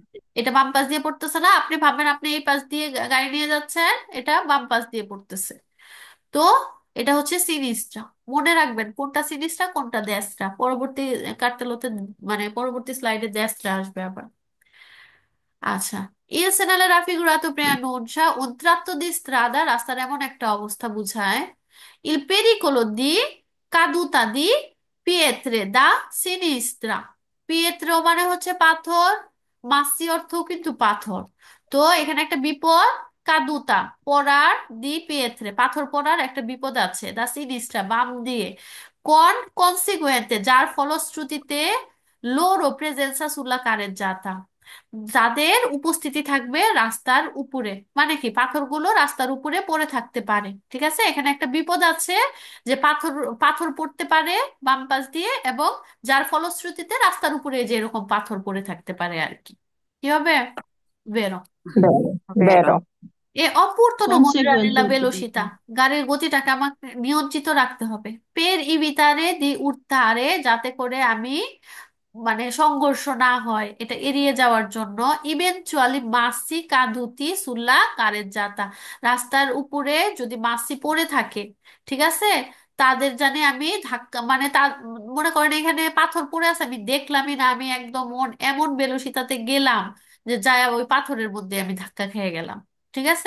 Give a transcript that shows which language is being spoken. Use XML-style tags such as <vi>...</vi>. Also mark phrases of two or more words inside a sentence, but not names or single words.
<bn>এটা বাম পাশ দিয়ে পড়তেছে না? আপনি ভাববেন আপনি এই পাশ দিয়ে গাড়ি নিয়ে যাচ্ছেন, এটা বাম পাশ দিয়ে পড়তেছে। তো এটা হচ্ছে সিনিসটা। মনে রাখবেন কোনটা সিনিসটা কোনটা দেশটা, পরবর্তী কার্তেলোতে মানে পরবর্তী স্লাইডে দেশটা আসবে আবার। আচ্ছা,</bn> <it>il segnale raffigurato preannuncia un tratto di strada,</it> <bn>রাস্তার এমন একটা অবস্থা বুঝায়।</bn> <it>il pericolo di caduta di pietre da sinistra,</it> <bn>পিয়েত্রে মানে হচ্ছে পাথর, মাসি অর্থ কিন্তু পাথর। তো এখানে একটা বিপদ, কাদুতা পড়ার,</bn> <it>di pietre</it> <bn>পাথর পড়ার একটা বিপদ আছে,</bn> <it>da sinistra</it> <bn>বাম দিয়ে,</bn> <it>con conseguente</it> <bn>যার ফলশ্রুতিতে,</bn> <it>loro presenza sulla carreggiata,</it> <bn>যাদের উপস্থিতি থাকবে রাস্তার উপরে, মানে কি পাথরগুলো রাস্তার উপরে পড়ে থাকতে পারে, ঠিক আছে। এখানে একটা বিপদ আছে যে পাথর পাথর পড়তে পারে বাম পাশ দিয়ে, এবং যার ফলশ্রুতিতে রাস্তার উপরে যে এরকম পাথর পড়ে থাকতে পারে আর কি। কি হবে? বেরো।</bn> <it>vero, ভেরো। vero, è opportuno conseguente মনিরানিলা</it> <bn>অর্থটা বেলোসিতা, কি? গাড়ির গতিটাকে আমাকে নিয়ন্ত্রিত রাখতে হবে।</bn> <it>per evitare di urtare,</it> <bn>যাতে করে আমি মানে সংঘর্ষ না হয়, এটা এড়িয়ে যাওয়ার জন্য। ইভেনচুয়ালি</bn> <it>massi caduti sulla carreggiata,</it> <bn>রাস্তার উপরে যদি মাসি পড়ে থাকে, ঠিক আছে, তাদের জানে আমি ধাক্কা মানে মনে করেন এখানে পাথর পড়ে আছে আমি দেখলামই না, আমি একদম এমন বেলোসিতাতে গেলাম যে যায় ওই পাথরের মধ্যে আমি ধাক্কা খেয়ে গেলাম, ঠিক আছে।</bn>